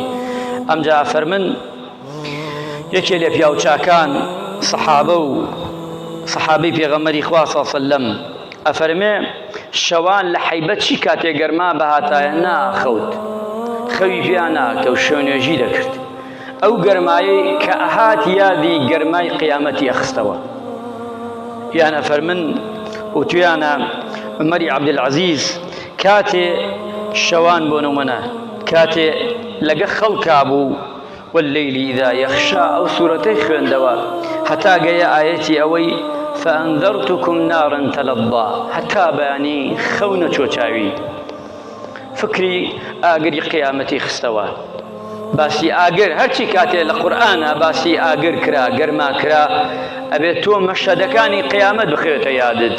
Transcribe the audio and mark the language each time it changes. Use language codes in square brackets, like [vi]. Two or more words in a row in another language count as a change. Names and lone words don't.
[ckb] ئەمجا فەرمن یەکێ لە پیاوچاکان سەحابەی پێغەمبەری خوا [ar] صلی الله علیه وسلم [ckb] ئەفەرمێ شەوان لە حەیبەت چی کاتێ گەرما بەهاتایە ناخەوت، خەوی پێیان ناکە و شەونێژی دەکرد. ئەو گەرمایەی کە ئەهات یادی گەرمای قیامەتی ئەخستەوە. یانە فەرمن و تویانە عومەری عەبدولعەزیز کاتێ شەوان بۆ نمونە کاتێ لەگە خەڵکا بوو [ar] والليل إذا يخشى [ckb] أو سورتي خوێندەوە هەتا گەیە ئاەتی ئەوەی [ar] فأنذرتكم نارا تلظى، [ckb] هەتا بەیانی خەو نەچۆچاوی. فکری ئاگری قیامەتی خستەوە. باسی ئاگر هەرچی کاتێ لە قورئانە باسی ئاگر کرا، گەرما کرا، ئەبێت تۆ مەشهەدەکانی قیامەت بخوێتە یادت.